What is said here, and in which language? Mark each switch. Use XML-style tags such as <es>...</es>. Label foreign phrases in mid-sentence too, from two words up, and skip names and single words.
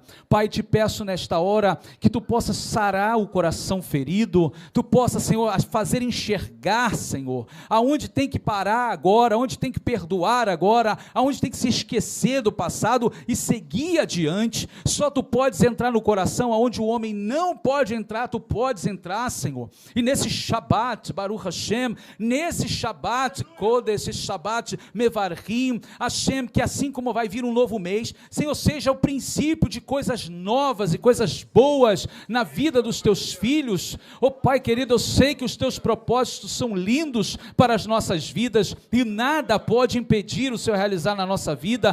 <pt>Pai, te peço nesta hora que Tu possas sarar o coração ferido, Tu possas, Senhor, fazer enxergar, Senhor, aonde tem que parar agora, aonde tem que perdoar agora, aonde tem que se esquecer do passado e seguir adiante. Só Tu podes entrar no coração, aonde o homem não pode entrar, Tu podes entrar, Senhor. E nesse Shabbat,</pt> <he>ברוך השם,</he> <pt>nesse</pt> <he>שבת, קודש, שבת, מברכים, השם,</he> <pt>que assim como vai vir um novo mês, Senhor, seja o princípio de coisas novas e coisas boas na vida dos Teus filhos. Oh Pai querido, eu sei que os Teus propósitos são lindos para as nossas vidas e nada pode impedir o Senhor realizar na nossa vida.</pt>